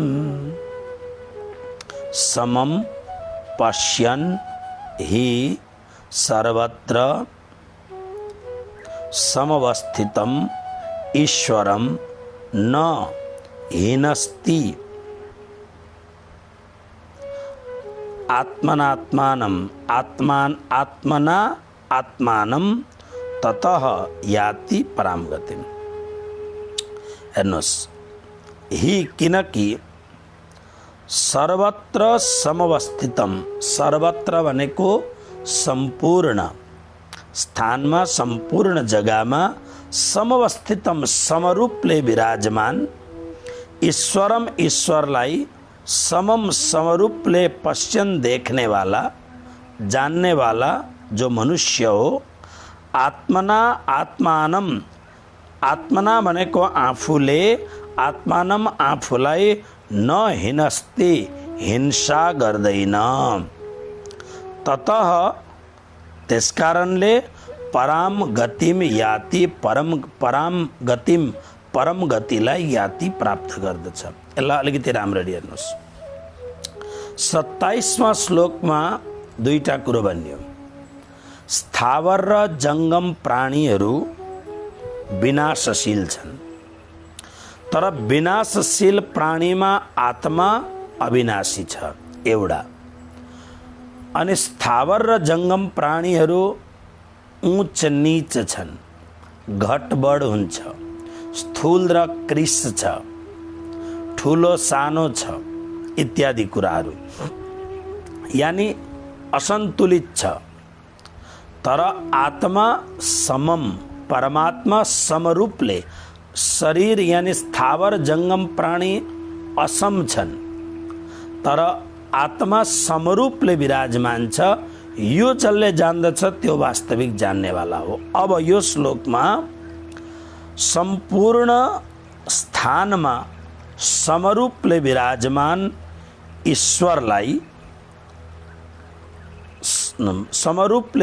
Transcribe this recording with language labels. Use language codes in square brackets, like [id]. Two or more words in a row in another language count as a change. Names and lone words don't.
[sa] समं पश्यन् हि सर्वत्र समवस्थितम् ईश्वरं न हीनस्ति आत्मनात्मानं आत्मना आत्मानं ततः याति परां गतिम्। [ne] हेर्नुहोस्, हि किनकि [sa] सर्वत्र समवस्थितम, [ne] सर्वत्र भनेको सम्पूर्ण स्थानमा, सम्पूर्ण जग्गामा, समवस्थितम समरूपले विराजमान, ईश्वरम ईश्वरलाई, समम समरूपले पश्यन [hi] देखने वाला, जानने वाला जो मनुष्य हो, [sa] आत्मना आत्मानम, [ne] आत्मना भनेको आफूले, आत्मानम आफूलाई, [sa] न हिनस्ति [ne] हिंसा गर्दैन, ततः त्यसकारणले [sa] पराम गतिम याति, पराम गतिम [ne] परम गतिलाई याति प्राप्त गर्दछ। यसलाई अलिकति राम्ररी हेर्नुहोस्। 27वां श्लोकमा दुईटा कुरो भनियो। स्थावर र जङ्गम प्राणीहरू विनाशशील छन्, तर विनाशशील प्राणीमा आत्मा अविनाशी छ एउटा। अनि स्थावर र जङ्गम प्राणीहरू उच्च नीच छन्, घटबड हुन्छ, स्थूल र कृश छ, ठुलो सानो छ इत्यादि कुराहरू, यानी असन्तुलित छ। तर आत्मा समम, परमात्मा समरूपले, शरीर यानी स्थावर जङ्गम प्राणी असम छन्, तर आत्मा समरूपले विराजमान छ। यो जसले जान्दछ त्यो वास्तविक जान्नेवाला हो। अब यो श्लोकमा सम्पूर्ण स्थानमा समरूपले विराजमान ईश्वरलाई, समरूपले